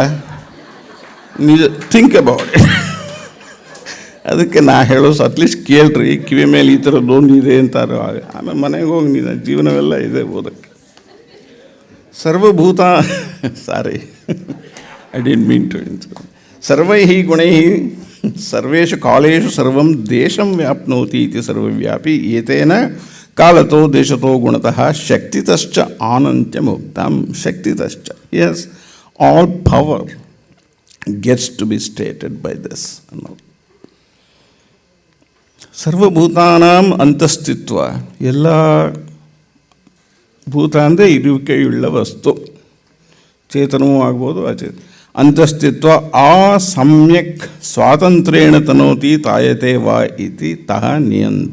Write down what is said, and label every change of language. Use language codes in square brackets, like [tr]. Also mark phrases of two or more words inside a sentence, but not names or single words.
[en] ನಿಜ, think about it. [kn] ಅದಕ್ಕೆ ನಾ ಹೇಳೋದು ಅಟ್ಲೀಸ್ಟ್ ಕೇಳ್ರಿ, ಕಿವಿ ಮೇಲೆ ಈ ಥರದ್ದೊಂದು ಇದೆ ಅಂತಾರೆ. ಆಮೇಲೆ ಮನೆಗೆ ಹೋಗಿ ನೀನು ಜೀವನವೆಲ್ಲ ಇದೆ ಓದಕ್ಕೆ. [en] ಸರ್ವಭೂತ sorry I didn't mean to. [sa] ಸರ್ವೈ ಗುಣೈ ಸರ್ವೇಷು ಕಾಲೇಷು ಸರ್ವಂ ದೇಶಂ ವ್ಯಾಪ್ನೋತಿ ಇತಿ ಸರ್ವವ್ಯಾಪಿ ಏತೇನ ಕಾಲತೋ ದೇಶತೋ ಗುಣತಃ ಶಕ್ತಿತಶ್ಚ ಆನಂತ್ಯಮುಕ್ತಂ. ಶಕ್ತಿತಶ್ಚ, ಎಸ್, [en] all power gets to be stated by this. [sa] ಸರ್ವಭೂತಾನಾಂ ಅಂತಸ್ತಿತ್ವ, [kn] ಎಲ್ಲ ಭೂತ ಅಂದರೆ ಇರುವಿಕೆಯುಳ್ಳ ವಸ್ತು, ಚೇತನವೂ ಆಗ್ಬೋದು ಅಚೇತ. [sa] ಅಂತಸ್ತಿತ್ವ ಆ ಸಮ್ಯಕ್ ಸ್ವಾತಂತ್ರ್ಯೇಣ ತನೋತಿ ತಾಯತೆ ವಾ ಇತಿ ತಹ ನಿಯಂತ.